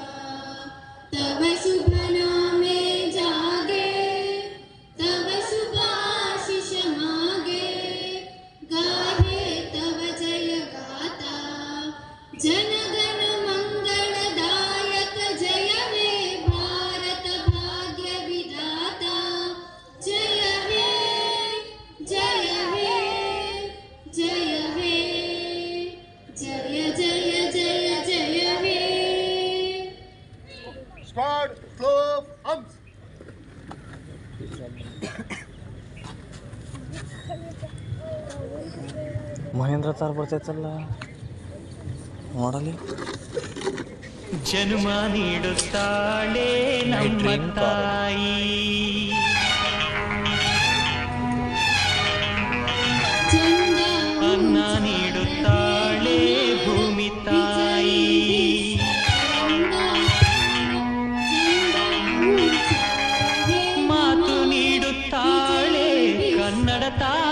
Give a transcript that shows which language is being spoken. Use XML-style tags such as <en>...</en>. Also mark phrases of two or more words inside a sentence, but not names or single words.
<bn>তব শুভ নামে জাগে তব শুভ আশিস মাগে গাহে তব জয় গাথা জনগণ মঙ্গলদায়ক জয় হে ভারত ভাগ্য বিধাতা জয় হে জয় হে জয় হে জয় জয় জয় জয় হে.</bn> <en>Start, slow, arms.</en> <kn>ಮಹೇಂದ್ರ ತಾರ್ ಬರ್ತೈತಲ್ಲ ನೋಡಲಿ. ಜನ್ಮ ನೀಡುತ್ತಾಳೆ ನಮ್ಮ ತಾಯಿ, ಅನ್ನ ನೀಡುತ್ತಾಳೆ ಭೂಮಿ ತಾಯಿ, ಮಾತು ನೀಡುತ್ತಾಳೆ ಕನ್ನಡ ತಾಯಿ.</kn>